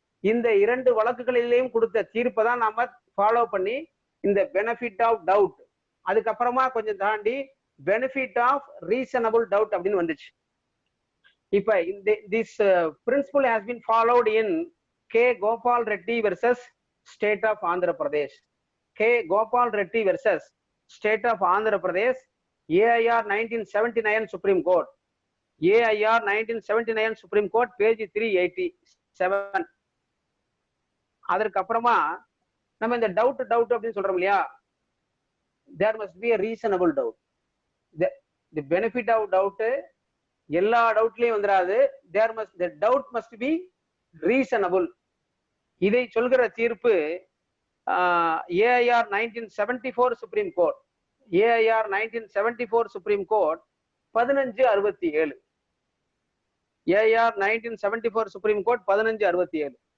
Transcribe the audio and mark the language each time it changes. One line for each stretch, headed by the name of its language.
Tamil: இந்த இரண்டு வழக்குகளிலேயும் கொடுத்த தீர்ப்பை தான் நாம ஃபாலோ பண்ணி இந்த பெனிஃபிட் ஆஃப் டவுட், அதுக்கப்புறமா கொஞ்சம் தாண்டி பெனிஃபிட் ஆஃப் ரீசனபிள் டவுட் அப்படின்னு வந்துச்சு.
English: இப்ப this principle has been followed in K. Gopal Reddy versus State of Andhra Pradesh. K. Gopal Reddy versus State of Andhra Pradesh, AIR 1979 Supreme Court. AIR 1979 Supreme Court, page 387.
Tamil: அதற்கு அப்புறமா நம்ம இந்த doubt அப்படின்னு சொல்றோம் இல்லையா,
English: there must be a reasonable doubt. The benefit of doubt
Tamil: எல்லா டவுட்லயும் வந்துடாது.
English: the doubt must be reasonable.
Tamil: இதை சொல்கிற தீர்ப்பு AIR 1974 Supreme Court.
English: AIR 1974 Supreme Court 1567. AIR 1974 Supreme Court 1567.